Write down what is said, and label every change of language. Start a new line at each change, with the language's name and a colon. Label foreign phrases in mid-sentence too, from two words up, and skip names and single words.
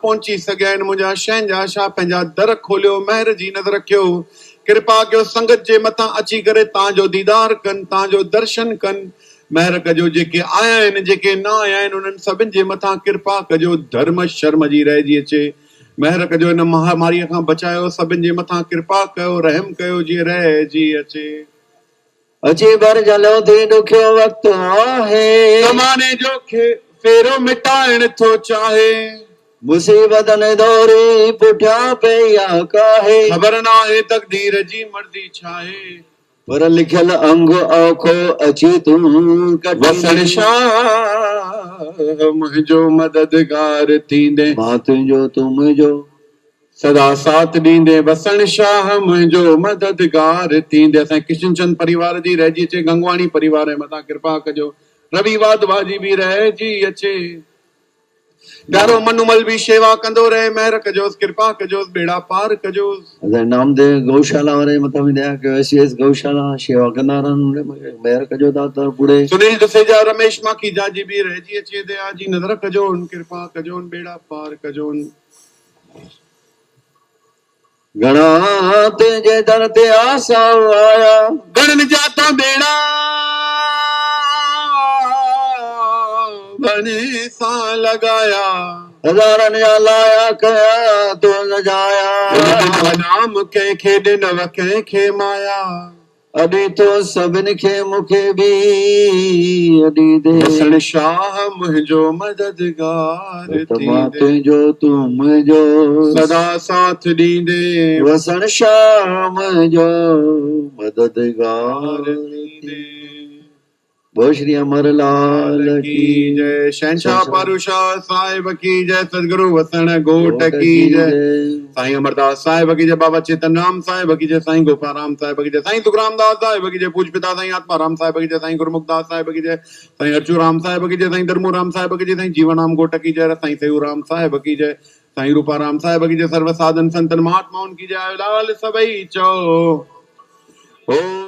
Sindhi: पहुची सघिया आहिनि मुंहिंजा शहंजा शाह पंहिंजा दर खोलियो महिर जी नज़र रखियो कृपा कयो संगत जे मथां अची करे तव्हांजो दीदार कनि तव्हांजो दर्शन कनि महिर कजो जेके आया आहिनि जेके न आया आहिनि उन्हनि सभिनि जे मथां कृपा कजो धर्म शर्म जी रहिजी अचे महिर कजो हिन महामारीअ खां बचायो सभिनि जे मथां कृपा कयो रहम कयो जीअं रहिजी अचे अची भर जलो थी ॾुखियो वक़्तु आहे ज़माने जो फेरो मिटाइण थो चाहे मुसीबत ने दौरी पुठिया पे या काहे ख़बर ना है तकदीर जी मर्ज़ी छाहे पर लिखियल अंग औखो अची तूं वसण शाह मुंहिंजो मददगार थींदे मां तुंहिंजो तूं मुंहिंजो सदा साथ ॾींदे वसण शाह मुंहिंजो मददगार थींदे असां किशन चंद परिवार जी रहिजी अचे गंगवाणी परिवार मथां कृपा कजो रवि वाधवा जी भी रहिजी अचे प्यारो मनुमल भी सेवा कंदो रहे महिर कजोस कृपा कजोस बेड़ा पार कजोस नामदेव गौशाला वारे मथां भी दया कयो एसएस गौशाला सेवा कंदा रहनि महिर कजो दाता पुड़े सुनील दुसेजा रमेश माखीजा जी भी रहिजी अचे दया जी नज़र कजोन कृपा कजोन बेड़ा पार कजोन घणा तुंहिंजे दर ते आसा आया घणनि जाता बेड़ा बने सां लगाया हज़ारनि जा लाया कया तो न जाया नाम कंहिंखे ॾिनव कंहिंखे माया अॾी तो सभिनि खे मूंखे बि अॾी दे वसण शाह मुंहिंजो मददगार त मां थींदे तुंहिंजो तूं मुंहिंजो सदा साथ ॾींदे वसण शाम जो मददगार थींदे।
Hindi: बोल श्री अमरलाल की जय शहनशाह पारूशाह साहिब की जय सदगुरु वसण गोट गोट की जय जय। साईं अमरदास साहिब की जय बाबा चेतन राम साहिब की जय साईं गोपाराम साहिब की जय साईं तुकाराम दास साहिब की जय पूज पिता साईं आत्माराम साहिब की जय साईं गुरुमुखदास साहिब की जय साईं अर्चूराम साहिब की जय साईं धर्मूराम साहिब की जय साईं जीवनराम गोट की जय साईं सेऊराम साहिब की जय साईं रूपाराम साहिब की जय सर्व साधन संतन महात्माओं की जय लाल
Sindhi: सभई चो।